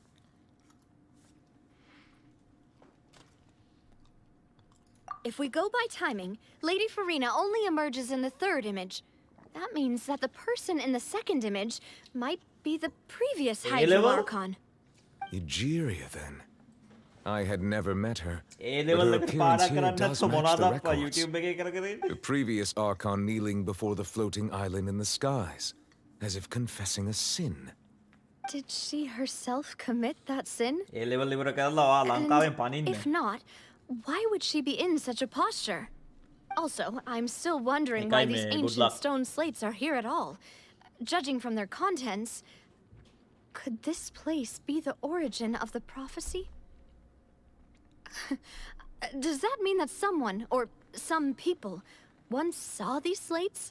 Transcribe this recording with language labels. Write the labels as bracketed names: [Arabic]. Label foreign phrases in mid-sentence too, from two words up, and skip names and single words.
[English] If we go by timing, Lady Farina only emerges in the third image. That means that the person in the second image might be the previous Hydro Archon. Egeria, then. I had never met her, but her level appearance here [Sinhala] කරන්න [English] does [Sinhala] නැත්නම් [English] match the [Sinhala] මොනවද අප්පා [English] records. [Sinhala] YouTube එකේ කර කර ඉන්නේ. [English] The previous Archon kneeling before the floating island in the skies, as if confessing a sin. Did she herself commit that sin? [Sinhala] ඒ level ඉවර කරලා ඔයා ලංකාවෙන් [English] And [Sinhala] පනින්න. [English] if not, why would she be in such a posture? Also, I'm still wondering why Ekay these me, good ancient luck. stone slates are here at all. Judging from their contents, could this place be the origin of the prophecy? Does that mean that someone, or some people, once saw these slates?